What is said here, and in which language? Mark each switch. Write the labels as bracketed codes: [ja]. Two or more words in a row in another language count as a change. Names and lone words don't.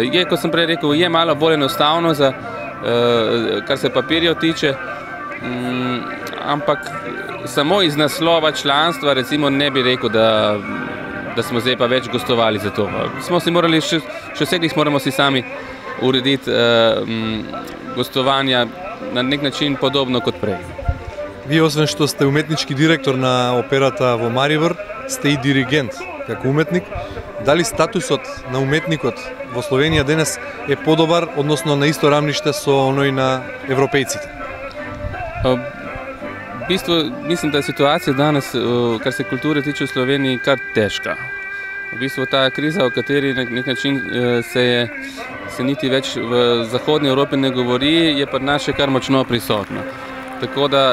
[sl] Je, kot sem prej rekel, je malo bolj enostavno, kar se papirjev tiče, ampak samo iz naslova članstva recimo ne bi rekel, da smo zdaj pa več gostovali za to. Smo si morali, še vseglih moramo si sami urediti gostovanja na nek način podobno kot prej. [mk] Вие, освен што сте уметнички директор на операта во Марибор, сте и диригент како уметник. Дали статусот на уметникот во Словенија денес е подобар, односно на исто рамниште со оној на европејците? [sl] V bistvu mislim, da je situacija danes, kar se kulture tiče v Sloveniji, kar težka. V bistvu ta kriza, o kateri na nek način se niti več v zahodni Evropi ne govori, je pri nas še kar močno prisotna.